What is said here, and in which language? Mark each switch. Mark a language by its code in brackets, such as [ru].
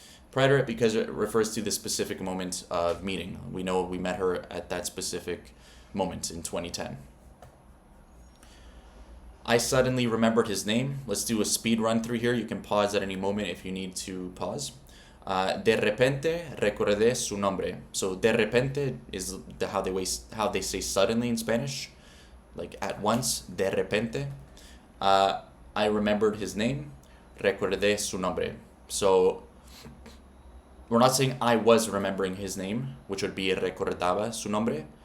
[en] Preterite because it refers to the specific moment of meeting. We know we met her at that specific moment in 2010. I suddenly remembered his name. Let's do a speed run through here. You can pause at any moment if you need to pause. [es] De repente recordé su nombre. [en] So de repente is how they say suddenly in Spanish, like at once. De repente. I remembered his name. [es] Recordé su nombre. [en] So we're not saying I was remembering his name, which would be [es] recordaba su nombre.